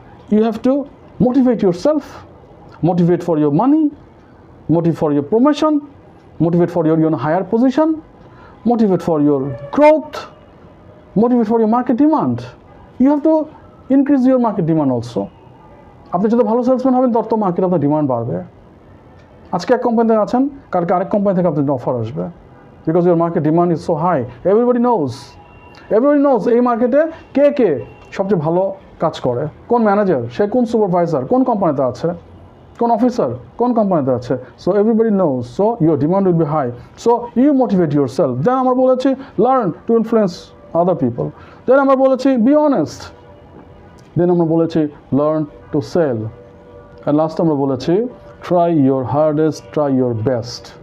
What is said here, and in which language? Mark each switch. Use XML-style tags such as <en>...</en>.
<en>You have to motivate yourself, motivate for your money, motivate for your promotion, motivate for your higher position, motivate for your growth, motivate for your market demand. You have to increase your market demand also.</en> <bn>আপনি যত ভালো salesman হবেন তত market আপনার demand বাড়বে। আজকে এক কোম্পানিতে আছেন, কালকে আরেক কোম্পানি থেকে আপনার অফার আসবে,</bn> <en>Because your market demand is so high. Everybody knows</en> <bn>এই মার্কেটে কে সবচেয়ে ভালো কাজ করে, কোন ম্যানেজার, সে কোন সুপারভাইজার, কোন কোম্পানিতে আছে, কোন অফিসার কোন কোম্পানিতে আছে।</bn> <en>So everybody knows, so your demand will be high. So you motivate yourself. Then</en> <bn>আমরা বলেছি</bn> <en>Learn to influence other people. Then</en> <bn>আমরা বলেছি</bn> <en>be honest. Then আমরা বলেছি learn to sell. And last</en> <bn>আমরা বলেছি</bn> <en>try your hardest, try your best.</en>